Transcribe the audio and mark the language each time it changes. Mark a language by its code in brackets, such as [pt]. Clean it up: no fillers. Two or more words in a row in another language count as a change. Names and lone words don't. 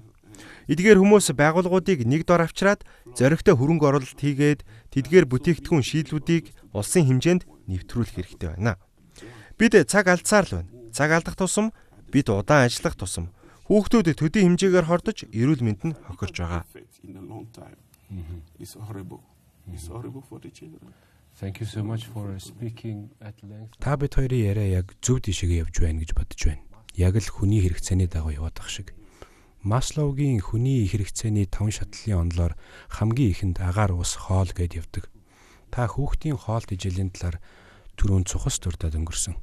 [mn] Эдгээр хүмүүс байгууллагуудыг нэг дор авчираад зоригтой хөрөнгө оруулалт хийгээд тэдгээр бүтээгдэхүүн шийдлүүдийг улсын хэмжээнд нэвтрүүлэх хэрэгтэй байна. Бид цаг алдсаар л байна. цаг алдах тусам бид удаан ажиллах тусам хүүхдүүд төдий хэмжээгээр хордож эрүүл мэнд нь хохирж байгаа. [en] Thank you so much for speaking at length. [mn] Та бид хоёрын яриа яг зөв тийшээ явж байна гэж бодож байна. Яг л хүний хэрэгцээний дагуу яваад ах шиг. Маслоугийн хүний хэрэгцээний 5 шатлалын онолоор хамгийн ихэнд агаар, ус, хоол гэд явдаг. Та хүүхдийн хоол тэжээлийн талаар түрүүн цухас дурдаад өнгөрсөн.